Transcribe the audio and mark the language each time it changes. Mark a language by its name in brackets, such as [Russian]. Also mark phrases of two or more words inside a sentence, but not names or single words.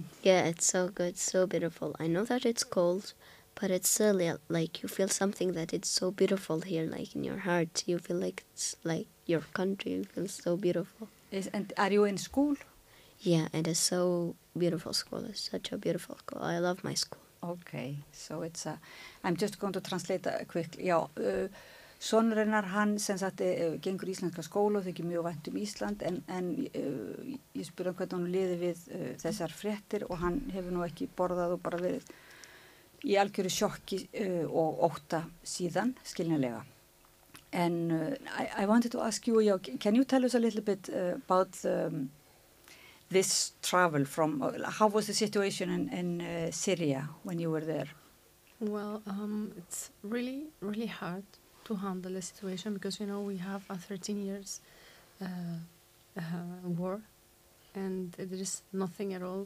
[English] Yeah, it's so good, so beautiful. I know that it's cold, but it's still like you feel something that it's so beautiful here, like in your heart. You feel like it's like your country. You feel so beautiful. And are you in school? Yeah, it is so beautiful school. It's such a beautiful school. I love my school. Okay, so it's I'm just going to translate quickly. [Icelandic] Já, sonur hennar hann sem sagt gengur í íslenska skóla og þykir mjög vænt Ísland en ég spurði hvernig hann liði við þessar fréttir og hann hefur nú ekki borðað og bara verið í algjöru sjokki og ótta síðan, skiljanlega. [English] And I wanted to ask you, can you tell us a little bit about this travel from, how was the situation in Syria when you were there? Well, it's really, really hard to handle the situation because, we have a 13 years war and there is nothing at all.